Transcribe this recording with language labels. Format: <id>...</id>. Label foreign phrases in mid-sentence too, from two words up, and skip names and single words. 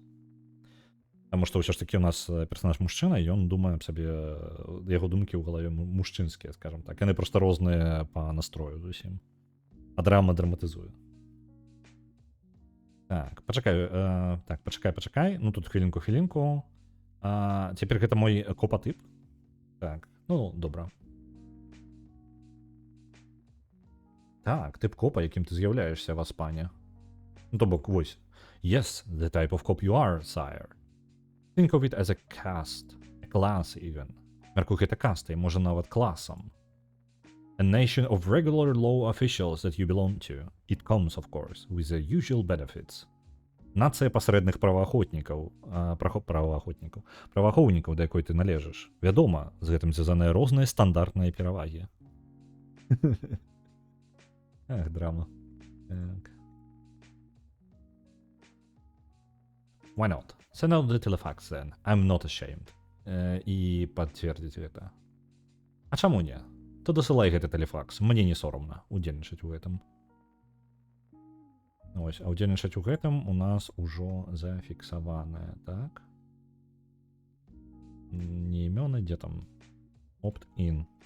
<be>Таму што ўсё ж такі у нас персонаж мужчына, і ён думае аб сабе, яго думкі ў галаве мужчынскія, скажам так. Яны проста розныя па настрою зусім. А драма драматызуе. Так, пачакай. Ну, тут хвілінку. Цяпер гэта мой копатып. Так, ну, добра.</be> <uk>Так, тип копа, яким ти з'являєшся в Аспані.</uk> <be>Ну, то бок, ось.</be> <en>Yes, the type of cop you are, sire. Think of it as a caste, a class even.</en> <be>Мяркуй, гэта каста, і може нават класом.</be> <en>A nation of regular law officials that you belong to. It comes, of course, with the usual benefits.</en> <be>Нацыя пасрэдных праваахвотнікаў, праваахоўнікаў, да якой ты належыш. Вядома, з гэтым звязаныя розныя стандартныя перавагі. Ах, драма. Так.</be> <en>Why not? Send out the telefax then. I'm not ashamed.</en> <be>І пацвердзіць гэта. А чаму не? То дасылай гэты телефакс. Мне не соромна удзельнічаць у гэтым. Ось, а удзельнічаць у гэтым у нас ужо зафіксаванае, так? Не імёны, дзе там? Opt-in.</be>